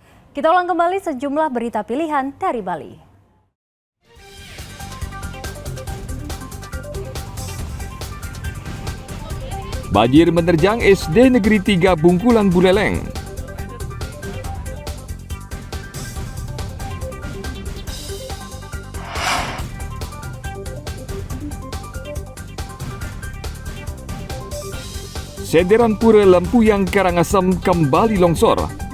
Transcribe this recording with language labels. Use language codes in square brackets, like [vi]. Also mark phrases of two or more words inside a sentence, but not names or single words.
[id] Kita ulang kembali sejumlah berita pilihan dari Bali. Banjir menerjang SD Negeri 3 Bungkulan Buleleng. Sederan Pura Lempuyang Karangasem kembali longsor.